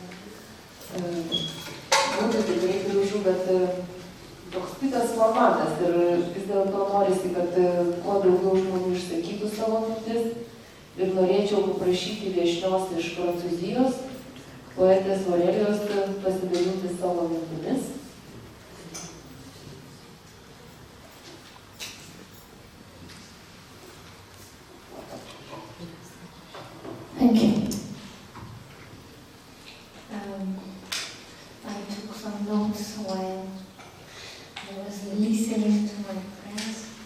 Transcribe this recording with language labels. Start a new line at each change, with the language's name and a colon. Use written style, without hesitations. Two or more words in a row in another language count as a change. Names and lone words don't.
Lithuanian: Būtų tikrai gražu, bet toks kitas formatas ir vis dėlto norisi, kad kuo daugiau žmonių išsakytų savo mintis. Ir norėčiau paprašyti viešnios iš Prancūzijos, poetės Aurelijos, pasidalinti savo mintimis.
English: Thank you. I took some notes while I was listening to my friends.